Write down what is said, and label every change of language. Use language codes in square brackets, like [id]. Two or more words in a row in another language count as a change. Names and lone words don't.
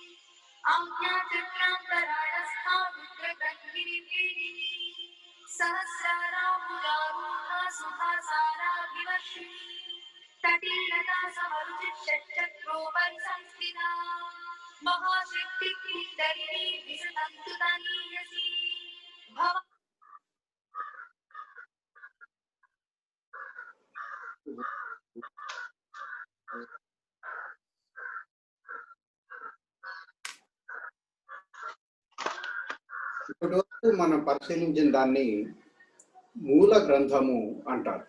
[sa] आज्ञाचक्रान्तराळस्था रुद्रग्रन्थिनिवेदिनी सहस्रारामुदारूढा सुखासाराभिवर्षिणी तटीलता समरुचिषट्चक्रोपरिसंस्थिता महाशक्तिकिङ्करिणी विसतन्तुतनीयसी भव [te] ఇప్పటి వరకు మనం పరిశీలించిన దాన్ని మూల గ్రంథము అంటారు.